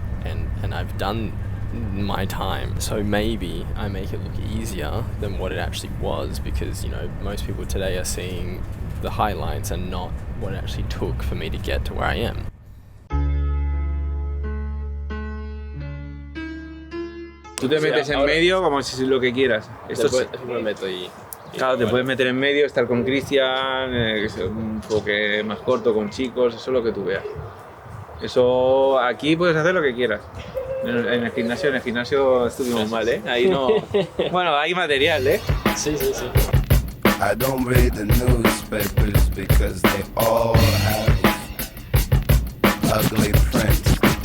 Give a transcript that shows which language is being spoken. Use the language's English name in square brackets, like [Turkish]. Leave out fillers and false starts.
[English] And I've done my time. So maybe I make it look easier than what it actually was, because, most people today are seeing the highlights and not what it actually took for me to get to where I am. [Spanish] Tú te metes en medio como si es lo que quieras. Después me meto y claro, te puedes meter en medio, estar con Cristian, que es un enfoque más corto, con chicos, eso es lo que tú veas. Eso, aquí puedes hacer lo que quieras. En el gimnasio estuvimos mal, ¿eh? Ahí no... Bueno, hay material, ¿eh? Sí. [English] I don't read the newspapers because they all have ugly prints.